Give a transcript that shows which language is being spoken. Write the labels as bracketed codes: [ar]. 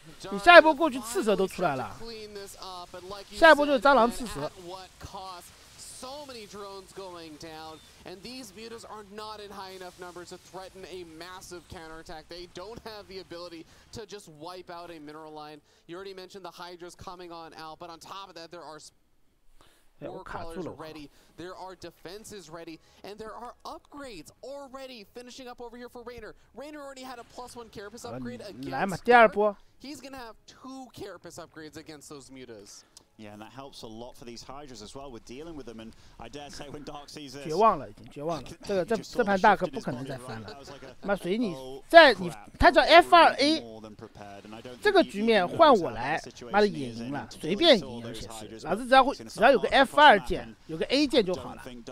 [zh] 你下一波过去刺蛇都出来了，下一波就是蟑螂刺蛇。 [en] So many drones going down, and these mutas are not in high enough numbers to threaten a massive counterattack. They don't have the ability to just wipe out a mineral line. You already mentioned the Hydras coming on out, but on top of that, there are war crawlers ready, there are defenses ready, and there are upgrades already finishing up over here for Reynor. Reynor already had a +1 carapace upgrade against Dark. He's gonna have 2 carapace upgrades against those mutas. Yeah, and that helps a lot for these Hydras as well with dealing with them. And I dare say when Dark sees this, [zh] 绝望了，已经绝望了。这盘大哥不可能再翻了。妈随你，他叫 F2A， 这个局面换我来，妈的也赢了，随便赢，而且是老子只要有个 F2 键，有个 A 键就好了。